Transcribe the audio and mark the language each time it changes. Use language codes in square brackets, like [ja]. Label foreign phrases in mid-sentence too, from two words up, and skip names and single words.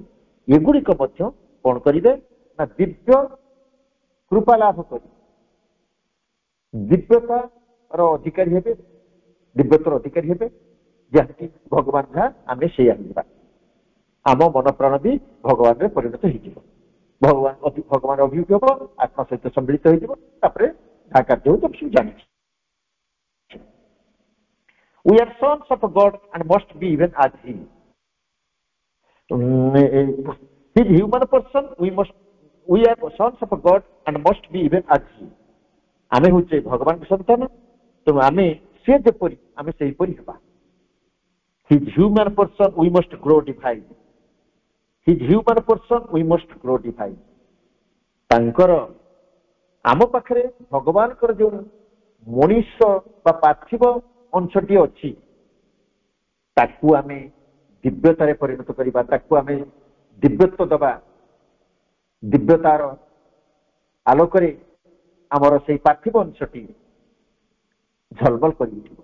[or] ଏଗୁଡିକ ମଧ୍ୟ କଣ କରିବେ ନା, ଦିବ୍ୟ କୃପା ଲାଭ କରି ଦିବ୍ୟତାର ଅଧିକାରୀ ହେବେ, ଦିବ୍ୟତାର ଅଧିକାରୀ ହେବେ, ଯାହାକି ଭଗବାନ ଯାହା ଆମେ ସେଇଆ ହେବା। ଆମ ମନ ପ୍ରାଣ ବି ଭଗବାନରେ ପରିଣତ ହେଇଯିବ। ଭଗବାନ ଅଭିଭୂତ ହବ, ଆତ୍ମା ସହିତ ସମ୍ମିଳିତ ହେଇଯିବ, ତାପରେ ଯାହା କାର୍ଯ୍ୟ ହଉଛି ସବୁ ଜାଣିଛି। [en] We are sons of God and must be even as He. His human person, we are sons of God and must be even as He. [or] ଆମେ ହଉଛେ ଭଗବାନଙ୍କ ସନ୍ତାନ, ତେଣୁ ଆମେ ସେ ଯେପରି ଆମେ ସେହିପରି ହେବା। [en] His human person, we must grow divine. His human person, we must grow divine. [or] ତାଙ୍କର ଆମ ପାଖରେ ଭଗବାନଙ୍କର ଯେଉଁ ମଣିଷ ବା ପାର୍ଥିବ ଅଂଶଟି ଅଛି ତାକୁ ଆମେ ଦିବ୍ୟତାରେ ପରିଣତ କରିବା, ତାକୁ ଆମେ ଦିବ୍ୟତ୍ୱ ଦେବା, ଦିବ୍ୟତାର ଆଲୋକରେ ଆମର ସେଇ ପାର୍ଥିବ ଅଂଶଟି ଝଲମଲ କରି ଉଠିବ।